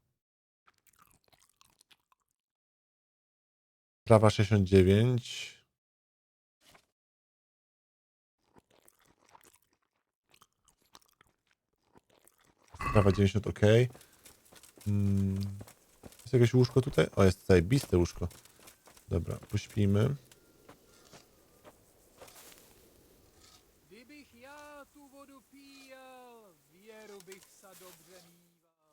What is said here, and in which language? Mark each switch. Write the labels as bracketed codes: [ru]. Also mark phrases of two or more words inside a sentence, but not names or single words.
[pl] Prawa 69. Prawa 90, ok. Jest jakieś łóżko tutaj? O, jest zajebiste łóżko. Dobra, pośpimy. [cs] Kdybych já tu vodu píjel, věru bych sa dobře mýval.